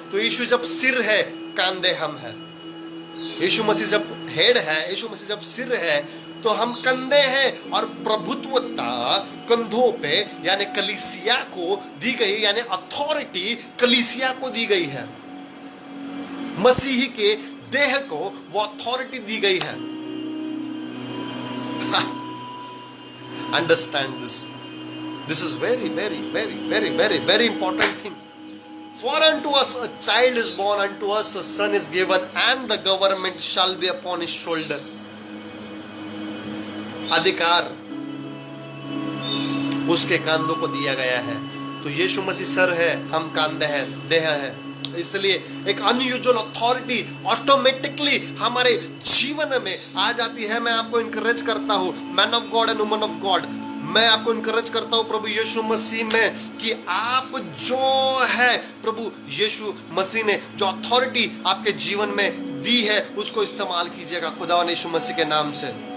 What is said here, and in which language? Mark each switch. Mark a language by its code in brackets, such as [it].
[hi] तो यीशु जब सिर है, कांधे हम है। यीशु मसीह जब हेड है, यीशु मसीह जब सिर है, तो हम कंधे हैं और प्रभुत्वता कंधों पे यानी कलीसिया को दी गई, यानी अथॉरिटी कलीसिया को दी गई है। मसीही के देह को वो अथॉरिटी दी गई है। [en] Understand this. This is very, very, very, very, very, very important thing. For unto us a child is born, unto us a son is given, and the government shall be upon his shoulder. [hi] अधिकार उसके कंधों को दिया गया है। तो यीशु मसीह sir है, हम कंधे हैं, देह है। इसलिए एक अनयूजुअल अथॉरिटी ऑटोमेटिकली हमारे जीवन में आ जाती है। मैं आपको इनकरेज करता हूँ, [en] man of God and woman of God, [hi] मैं आपको इनकरेज करता हूँ प्रभु यीशु मसीह में कि आप जो है प्रभु यीशु मसीह ने जो अथॉरिटी आपके जीवन में दी है उसको इस्तेमाल कीजिएगा खुदावन यीशु मसीह के नाम से।